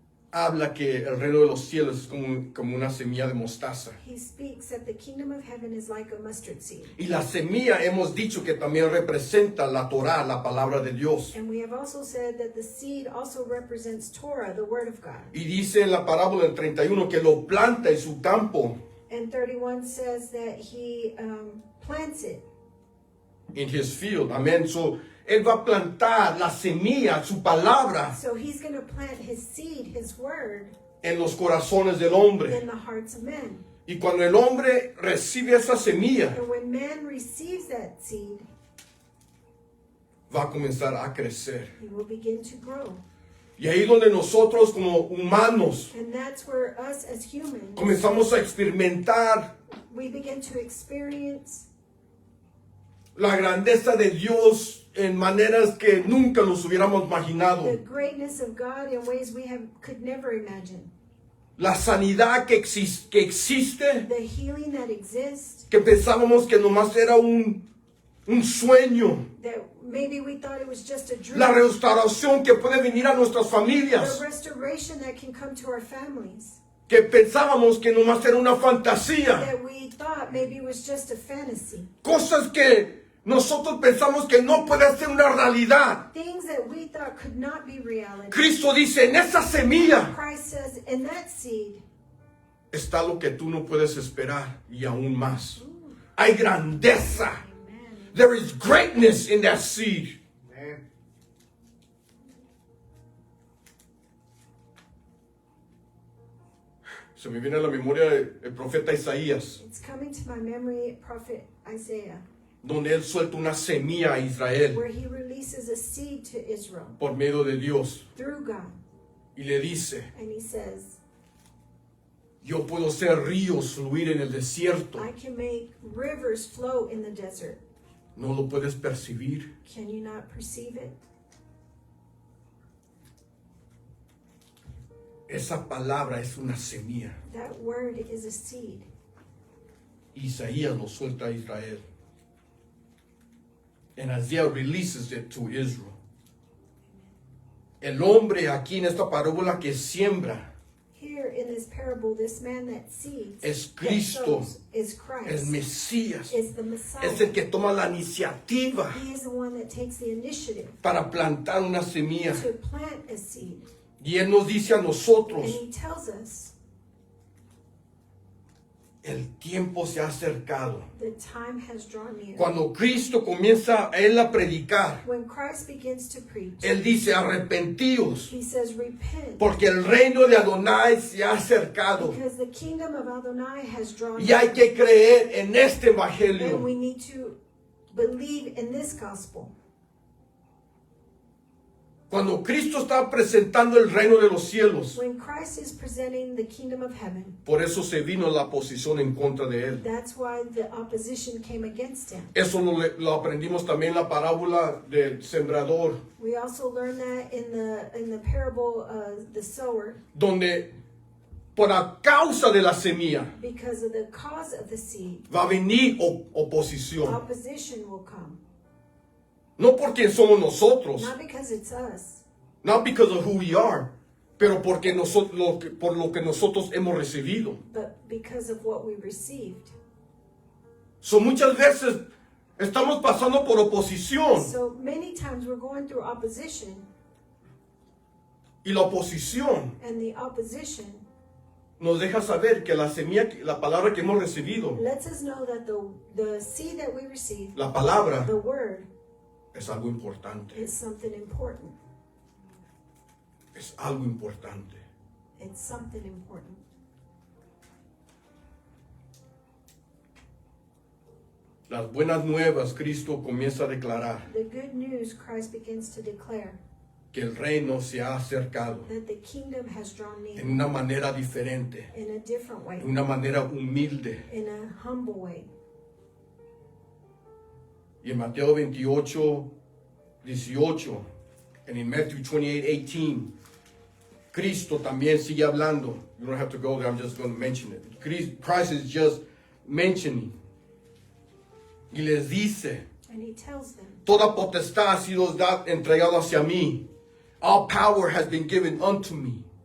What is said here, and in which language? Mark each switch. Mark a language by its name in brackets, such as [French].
[Spanish] habla que el reino de los cielos es como una semilla de mostaza. [English] He speaks that the kingdom of heaven is like a mustard seed. [Spanish] Y la semilla hemos dicho que también representa la Torah, la palabra de Dios. [English] And we have also said that the seed also represents Torah, the word of God. [Spanish] Y dice en la parábola del 31 que lo planta en su campo, [English] And 31 says that He plants it. in his field. Amén. [Spanish] So, él va a plantar la semilla, su palabra, [English] So He's going to plant His seed, His word, [Spanish] en los corazones del hombre. [English] in the hearts of men. [Spanish] Y cuando el hombre recibe esa semilla, [English] And when man receives that seed, [Spanish] va a comenzar a crecer. [English] he will begin to grow. [Spanish] Y ahí donde nosotros como humanos [English] And that's where us as humans, [Spanish] comenzamos a experimentar [English] we begin to experience [Spanish] la grandeza de Dios en maneras que nunca nos hubiéramos [English] the [Spanish] imaginado. [English] greatness of God in ways we could never imagine. [Spanish] La sanidad que existe, [English] The healing that exists, [Spanish] que pensábamos que nomás era un sueño. [English] that maybe we thought it was just a dream. [Spanish] La restauración que puede venir a nuestras [English] The [Spanish] familias, [English] restoration that can come to our families, [Spanish] que pensábamos que nomás era una fantasía. [English] that we thought maybe was just a fantasy. [Spanish] Cosas que nosotros pensamos que no puede ser una realidad. [English] Things that we thought could not be reality. [Spanish] Cristo dice, en esa semilla [English] Christ says, in that seed, [Spanish] está lo que tú no puedes esperar y aún más. Hay grandeza. [English] There is greatness in that seed. [Spanish] Se me viene a la memoria el profeta Isaías, [English] it's coming to my memory, Prophet Isaiah, [Spanish] donde él suelta una semilla a Israel [English] where he releases a seed to Israel [Spanish] por medio de Dios [English] through God. [Spanish] y le dice, [English] And he says, [Spanish] yo puedo hacer ríos fluir en el desierto. [English] I can make rivers flow in the desert. [Spanish] ¿No lo puedes percibir? [English] Can you not perceive it? [Spanish] Esa palabra es una semilla. [English] That word is a seed. [Spanish] Isaías lo suelta a Israel. [English] And Isaiah releases it to Israel. [Spanish] El hombre aquí en esta parábola que siembra [English] Here in this parable, this man that seeds, [Spanish] es [English] that [Spanish] Cristo, [English] sows, is Christ. [Spanish] es Mesías, [English] Is the Messiah. [Spanish] es el que toma la iniciativa [English] He is the one that takes the initiative [Spanish] para plantar una semilla. [English] to plant a seed. [Spanish] Y Él nos dice a [English] And [Spanish] nosotros, [English] he tells us [Spanish] el tiempo se ha acercado. [English] the time has drawn near. [Spanish] Cuando Cristo comienza a Él a predicar, [English] When Christ begins to preach, [Spanish] Él dice, arrepentíos, [English] he says, repent, [Spanish] porque el reino de Adonai se ha acercado. [English] because the kingdom of Adonai has drawn [Spanish] Y hay que creer en este [English] and [Spanish] evangelio. [English] we need to believe in this gospel. [Spanish] Cuando Cristo está presentando el reino de los cielos, [English] When Christ is presenting the kingdom of heaven, [Spanish] por eso se vino la oposición en contra de Él. [English] that's why the opposition came against him. [Spanish] Eso lo aprendimos también en la parábola del sembrador, [English] We also learn that in the parable of the sower, [Spanish] donde por a causa de la semilla [English] because of the cause of the seed, [Spanish] va a venir oposición. [English] opposition will come. [Spanish] No porque somos nosotros, [English] Not because it's us, not because of who we are, [Spanish] pero porque por lo que nosotros hemos recibido. [English] but because of what we received. [Spanish] So muchas veces estamos pasando por oposición [English] So many times we're going through opposition, [Spanish] y la oposición [English] and the opposition [Spanish] nos deja saber que la semilla, la palabra que hemos recibido, [English] lets us know that the seed that we receive, [Spanish] la palabra [English] the word, [Spanish] es algo importante. [English] is something important. [Spanish] Es algo importante. [English] It's something important. [Spanish] Las buenas nuevas, Cristo comienza a declarar [English] The good news, Christ begins to declare [Spanish] que el reino se ha acercado [English] that the kingdom has drawn near [Spanish] en una manera diferente, [English] in a different way, [Spanish] en una manera humilde. [English] in a humble way. [Spanish] Y en Mateo 28, 18, [English] and in Matthew 28, 18, [Spanish] Cristo también sigue hablando. [English] You don't have to go there, I'm just going to mention it. Christ is just mentioning. [Spanish] Y les dice, [English] And he tells them, [Spanish] toda potestad ha sido entregada hacia mí. [English] All power has been given unto me.